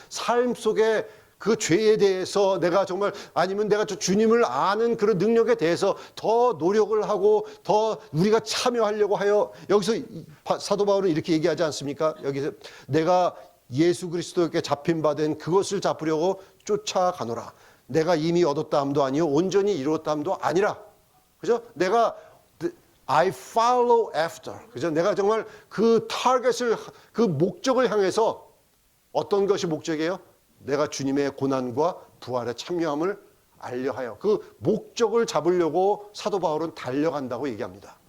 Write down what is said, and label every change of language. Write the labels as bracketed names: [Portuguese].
[Korean] 삶 속에 그 죄에 대해서 내가 정말, 아니면 내가 주님을 아는 그런 능력에 대해서 더 노력을 하고 더 우리가 참여하려고 하여, 여기서 사도 바울은 이렇게 얘기하지 않습니까? 여기서 내가 예수 그리스도께 잡힌 바 된 그것을 잡으려고 쫓아가노라. 내가 이미 얻었다 함도 아니요 온전히 이루었다 함도 아니라. 그죠? 내가 [English] I follow after. [Korean] 그죠? 내가 정말 그 타겟을, 그 목적을 향해서, 어떤 것이 목적이에요? 내가 주님의 고난과 부활에 참여함을 알려하여 그 목적을 잡으려고 사도 바울은 달려간다고 얘기합니다.